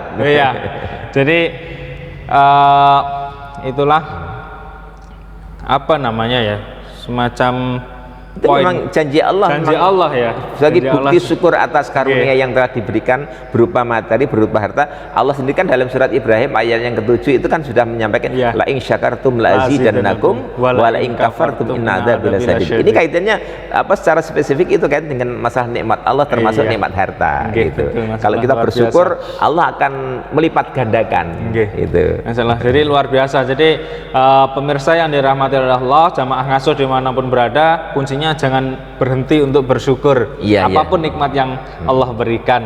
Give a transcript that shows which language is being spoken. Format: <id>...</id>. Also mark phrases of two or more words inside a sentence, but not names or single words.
<id>Iya. Jadi itulah semacam itu memang janji Allah ya, sebagai bukti syukur atas karunia yang telah diberikan berupa materi, berupa harta. Allah sendiri kan dalam surat Ibrahim ayat yang ke-7 itu kan sudah menyampaikan</id> <ar>لئن شكرتم لأزيدنكم ولئن كفرتم إن عذابي لشديد.</ar> <id>Ini kaitannya secara spesifik itu kait dengan masalah nikmat Allah, termasuk nikmat harta gitu. Kalau kita bersyukur biasa, Allah akan melipat gandakan gitu. Masalah. Jadi luar biasa. Jadi pemirsa yang dirahmati oleh Allah, jamaah ngasuh dimanapun berada, kuncinya jangan berhenti untuk bersyukur apapun nikmat yang Allah berikan.</id>